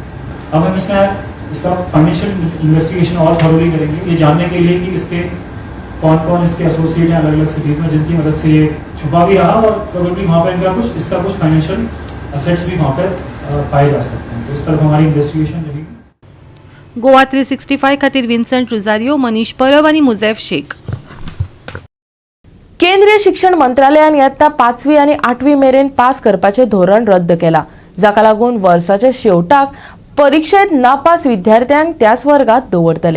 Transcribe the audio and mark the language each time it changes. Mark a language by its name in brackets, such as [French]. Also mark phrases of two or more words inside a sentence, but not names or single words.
[Hindi] अब हम इसका [English] financial investigation [Hindi] और थॉरोली करेंगे ये जानने के लिए कि इसके कौन कौन इसके एसोसिएट हैं अलग अलग सिटीज में जिनकी मदद से ये छुपा भी रहा और प्रोबेबली वहाँ पर इसका कुछ [English] financial assets [Hindi] भी वहाँ पर पाए जा सकते हैं। तो इस तरफ हमारी इन्वेस्टिगेशन रहेगी। [Konkani] गोवा 365 खातीर विन्संट रुजारियो, मनीष परब आनी मुझैफ शेख. केंद्रीय शिक्षण मंत्रालयान इयत्ता 5वी आनी 8वी मेरेन पास करपाचे धोरण रद्द केला, जाका लागून वर्साच्या शेवटाक परीक्षेत नापास विद्यार्थ्यांक त्याच वर्गात दवरतले.